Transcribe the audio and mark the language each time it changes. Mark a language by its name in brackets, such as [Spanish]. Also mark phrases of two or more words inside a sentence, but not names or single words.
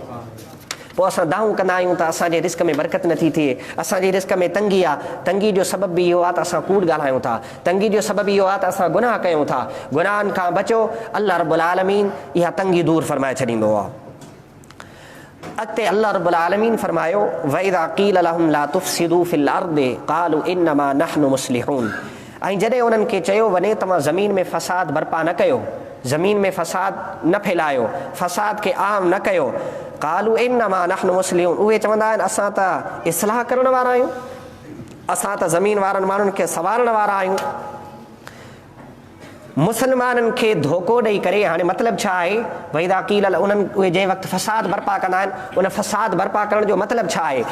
[Sindhi] पोइ असां दाऊं कंदा आहियूं त असांजे रिज़्क में बरकत नथी थिए, असांजे रिज़्क में तंगी आहे। तंगी जो सबबु बि इहो आहे त असां कूड़ ॻाल्हायूं था, तंगी जो सबबु इहो आहे त असां गुनाह कयूं था। गुनाहनि खां बचो, [Arabic] الله رب العالمين [Sindhi] इहा तंगी दूर फरमाए छॾींदो आहे। अॻिते [Arabic] الله رب العالمين [Sindhi] फरमायो [Arabic] وإذا قيل لهم لا تفسدوا في الأرض قالوا إنما نحن مصلحون. [Sindhi] ऐं जॾहिं उन्हनि खे चयो वञे तव्हां ज़मीन में फ़साद बर्पा न कयो, ज़मीन में फ़साद न फैलायो, फ़साद खे आम न कयो, [Arabic] قالوا إنما نحن مصلحون, [Sindhi] उहे चवंदा आहिनि असां त इस्लाह करण वारा आहियूं, असां त ज़मीन वारनि माण्हुनि खे संवारण वारा आहियूं। मुसलमाननि खे धोखो ॾेई करे, हाणे मतिलबु छा आहे? [Arabic] وإذا قيل [Sindhi] उन्हनि उहे जंहिं वक़्तु फ़साद बर्पा कंदा आहिनि, उन फ़साद बर्पा करण जो मतिलबु छा आहे?